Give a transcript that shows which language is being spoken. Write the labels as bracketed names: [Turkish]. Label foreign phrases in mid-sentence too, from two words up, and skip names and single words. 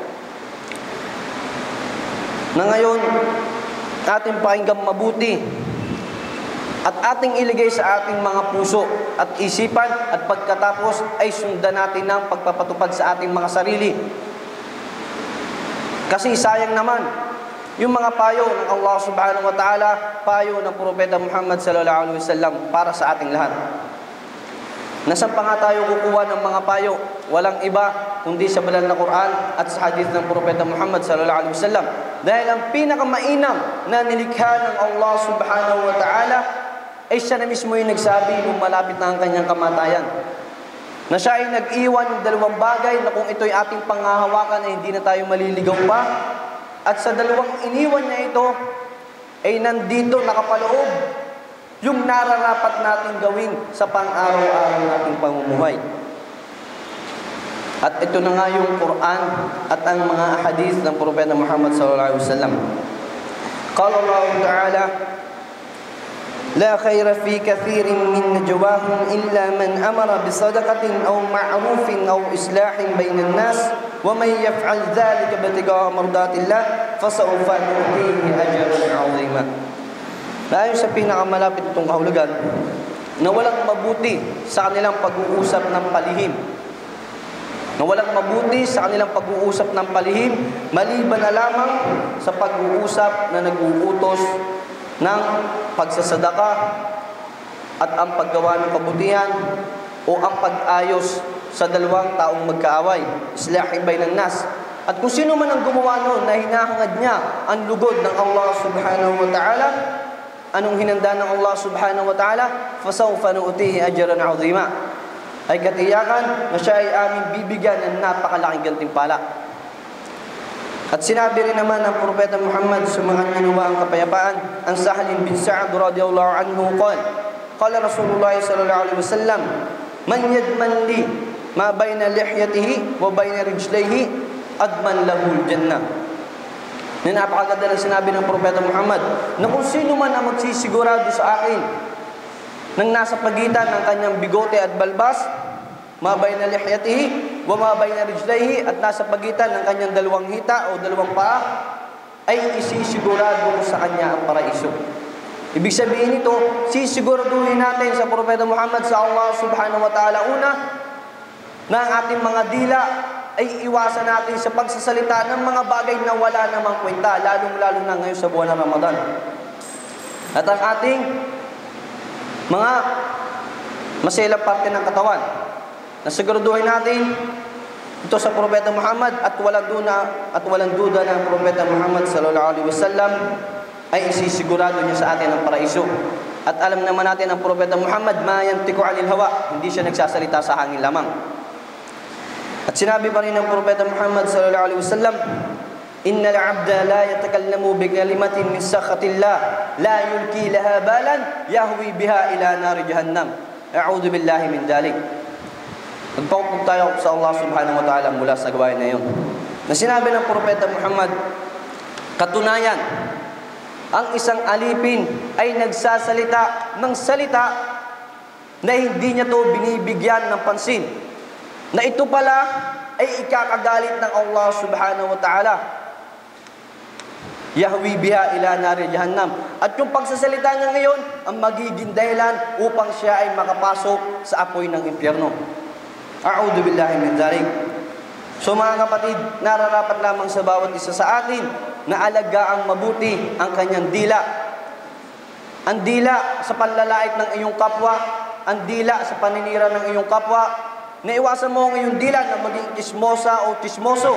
[Filipino] Na ngayon, ating pakinggan mabuti at ating iligay sa ating mga puso at isipan at pagkatapos ay sundan natin ang pagpapatupad sa ating mga sarili. Kasi sayang naman yung mga payo ng [Arabic] الله سبحانه وتعالى, [Filipino] payo ng Propeta Muhammad [Arabic] صلى الله عليه وسلم [Filipino] para sa ating lahat. Nasaan pa nga tayo kukuha ng mga payo? Walang iba kundi sa banal na Quran at sa hadith ng Propeta Muhammad [Arabic] صلى الله عليه وسلم. [Filipino] Dahil ang pinakamainam na nilikha ng [Arabic] الله سبحانه وتعالى [Filipino] ay siya na mismo yung nagsabi nung malapit na ang kanyang kamatayan. Na siya ay nag-iwan ng dalawang bagay na kung ito'y ating panghahawakan ay hindi na tayo maliligaw pa. At sa dalawang iniwan niya ito ay nandito nakapaloob yung nararapat nating gawin sa pang-araw-araw nating pamumuhay. At ito na nga yung Quran at ang mga hadith ng Propeta Muhammad [Arabic] صلى الله عليه وسلم. قال الله تعالى, لا خير في كثير من نجواهم إلا من أمر بصدقة أو معروف أو إصلاح بين الناس ومن يفعل ذلك ابتغاء مرضات الله فسوف نؤتيه أجرا عظيما. [Filipino] Ayon sa pinakamalapit itong kahulugan na walang mabuti sa kanilang pag-uusap ng palihim na walang mabuti sa kanilang pag-uusap ng palihim, maliban na lamang sa pag-uusap na nag-uutos ng pagsasadaka at ang paggawa ng kabutihan o ang pag-ayos sa dalawang taong magkaaway, [Arabic] إصلاح بين الناس. [Filipino] At kung sino man ang gumawa noon na hinahangad niya ang lugod ng [Arabic] الله سبحانه وتعالى, [Filipino] anong hinanda ng [Arabic] الله سبحانه وتعالى? فَسَوْفَ نُؤْتِيهِ أَجْرًا عَظِيمًا, [Filipino] ay katiyakan na siya ay aming bibigyan ng napakalaking gantimpala. At sinabi rin naman ng Propeta Muhammad sa mga nanuwa ang kapayapaan, ang Sahl bin Sa'd [Arabic] رضي الله عنه قال رسول الله صلى الله عليه وسلم من يضمن لي ما بين لحيته و بين رجليه أضمن له الجنة. [Filipino] Na napakaganda ng sinabi ng Propeta Muhammad na kung sino man ang magsisigurado sa akin nang nasa pagitan ng kanyang bigote at balbas, [Arabic] ما بين لحيته وما بين رجليه, [Filipino] at nasa pagitan ng kanyang dalawang hita o dalawang paa, ay isisigurado sa kanya ang paraiso. Ibig sabihin nito, sisiguraduhin natin sa Propeta Muhammad sa [Arabic] الله سبحانه وتعالى, [Filipino] una, na ang ating mga dila ay iwasan natin sa pagsasalita ng mga bagay na wala namang kwenta, lalong-lalo na ngayon sa buwan ng Ramadan. At ang ating mga maselang parte ng katawan, nasiguraduhin natin ito sa Propeta Muhammad, at walang duda na ang Propeta Muhammad [Arabic] صلى الله عليه وسلم [Filipino] ay isisigurado niya sa atin ang paraiso. At alam naman natin ang Propeta Muhammad, [Arabic] ما ينطق عن الهوى, [Filipino] hindi siya nagsasalita sa hangin lamang. At sinabi pa rin ng Propeta Muhammad [Arabic] صلى الله عليه وسلم إن العبد لا يتكلم بكلمة من سخط الله لا يلقي لها بالا يهوي بها إلى نار جهنم. أعوذ بالله من ذلك. [Filipino] Nagpaupo tayo sa [Arabic] الله سبحانه وتعالى [Filipino] mula sa gawain na yun. Na sinabi ng Propeta Muhammad, katunayan, ang isang alipin ay nagsasalita ng salita na hindi niya to binibigyan ng pansin, na ito pala ay ikakagalit ng [Arabic] الله سبحانه وتعالى. يهوي بها إلى نار جهنم. [Filipino] At yung pagsasalita niya ngayon ang magiging dahilan upang siya ay makapasok sa apoy ng impyerno. [Arabic] أعوذ بالله من ذلك. [Filipino] So mga kapatid, nararapat lamang sa bawat isa sa atin na alagaang mabuti ang kanyang dila. Ang dila sa panlalait ng iyong kapwa, ang dila sa paninira ng iyong kapwa. Naiwasan mo ang iyong dila na maging chismosa o chismoso.